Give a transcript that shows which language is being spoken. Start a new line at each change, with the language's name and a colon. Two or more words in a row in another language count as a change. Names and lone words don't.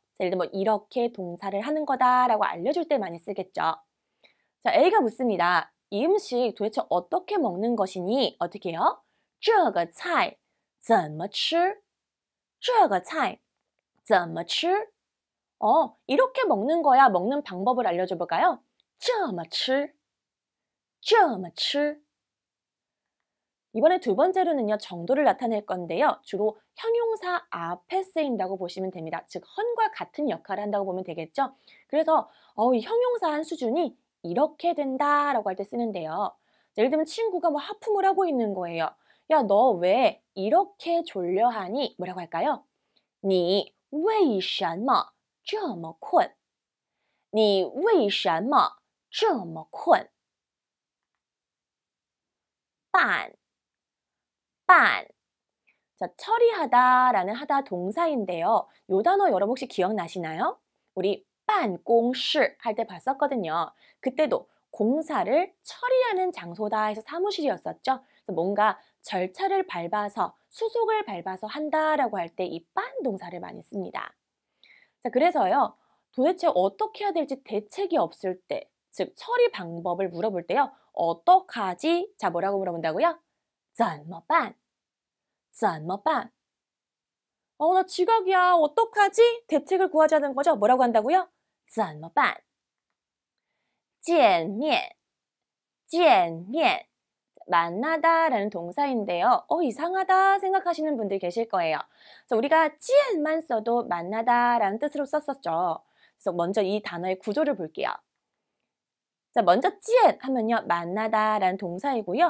Korean: 예를 들면 이렇게 동사를 하는 거다라고 알려줄 때 많이 쓰겠죠. 자, A가 묻습니다. 이 음식 도대체 어떻게 먹는 것이니? 어떻게 해요?
Chinese: 这个菜怎么吃? 这个菜怎么吃?
Korean: 이렇게 먹는 거야. 먹는 방법을 알려줘 볼까요?
Chinese: 这么吃,这么吃.
Korean: 이번에 두 번째로는요, 정도를 나타낼 건데요. 주로 형용사 앞에 쓰인다고 보시면 됩니다. 즉, 헌과 같은 역할을 한다고 보면 되겠죠. 그래서 이 형용사 한 수준이 이렇게 된다라고 할 때 쓰는데요. 예를 들면 친구가 뭐 하품을 하고 있는 거예요. 야, 너 왜 이렇게 졸려하니? 뭐라고 할까요?
Chinese: 你为什么这么困? 你为什么这么困? 办,
Korean: 반. 자, 처리하다라는 하다 동사인데요. 이 단어 여러분 혹시 기억나시나요? 우리 办公室 할 때 봤었거든요. 그때도 공사를 처리하는 장소다 해서 사무실이었었죠. 그래서 뭔가 절차를 밟아서 수속을 밟아서 한다라고 할 때 이 반 동사를 많이 씁니다. 자, 그래서요. 도대체 어떻게 해야 될지 대책이 없을 때, 즉 처리 방법을 물어볼 때요. 어떡하지? 자, 뭐라고 물어본다고요?
Chinese: 怎么办?怎么办?
Korean: 나 지각이야. 어떡하지? 대책을 구하자는 거죠. 뭐라고 한다고요?
Chinese: 怎么办? 见面,见面.
Korean: 만나다라는 동사인데요. 이상하다 생각하시는 분들 계실 거예요. 그래서 우리가 见만 써도 만나다라는 뜻으로 썼었죠. 그래서 먼저 이 단어의 구조를 볼게요. 자, 먼저 见 하면요. 만나다라는 동사이고요.